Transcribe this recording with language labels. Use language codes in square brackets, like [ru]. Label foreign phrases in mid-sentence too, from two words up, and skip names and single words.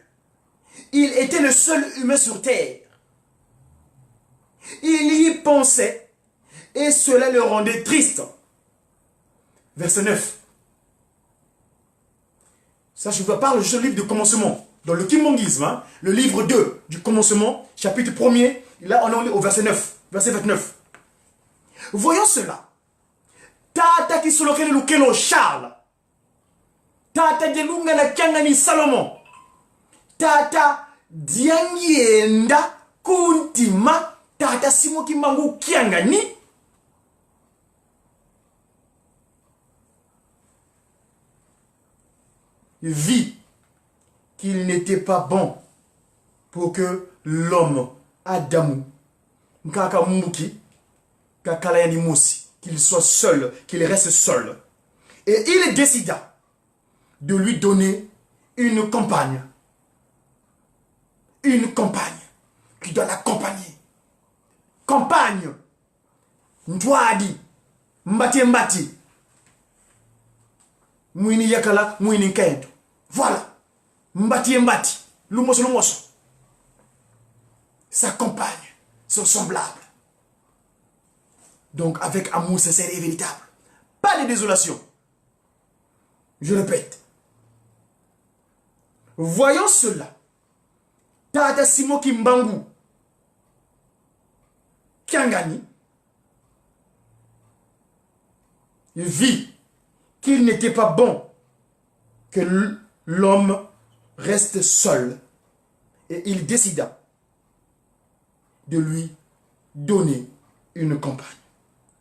[fr] Il était le seul humain sur terre. Il y pensait et cela le rendait triste. Verset 9. Ça, je vous parle du livre de commencement. Dans le Kimbongisme, hein, le livre 2 du commencement, chapitre 1er, là on est au verset 9, verset 29. Voyons cela. Tata Kisolokele Lukelo Charles. Tata Delungana Kangani Salomon. Tata Diangienda Kuntima. Tata Simoki Mangu Kiangani. Vit qu'il n'était pas bon pour que l'homme, Adamu, Nkakamuki, Kakalayanimusi, qu'il soit seul, qu'il reste seul. Et il décida de lui donner une compagne. Une compagne qui doit l'accompagner. Compagne. Ndwadi. [kg] Mbati mbati. Mwini yakala, mwini kendo. Voilà. Mbati mbati. Lumoso lumoso. [fr] Sa compagne. Son semblable. Donc avec amour sincère et véritable. Pas de désolation. Je répète. Voyons cela. Tata Simoki Mbangu Kiangani vit qu'il n'était pas bon que l'homme reste seul et il décida de lui donner une compagne.